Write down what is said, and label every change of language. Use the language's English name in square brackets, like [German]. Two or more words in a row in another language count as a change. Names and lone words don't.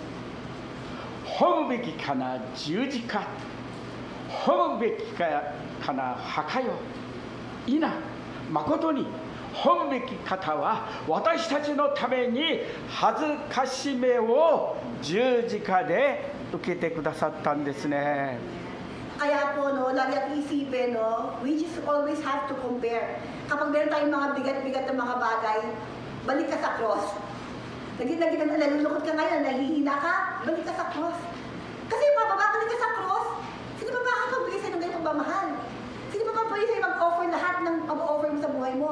[Japanese] 褒むべきかな十字架、褒むべきかな墓よ、いな、誠に褒むべき方は私たちのために恥ずかしめを十字架で受けてくださったんですね。 [Filipino] Kaya po, no, lagi natin isipin, [English] no, we just always have to compare. [Filipino] Kapag meron tayong mga bigat-bigat na mga bagay, balik ka sa cross. Nalulungkot ka ngayon, nahihina ka, balik ka sa cross. Kasi babalik ka sa cross, sino ba makakapagbigay sa'yo ng ganitong pagmamahal? Sino ba pwede sa'yo mag-offer lahat ng pag-offer mo sa buhay mo?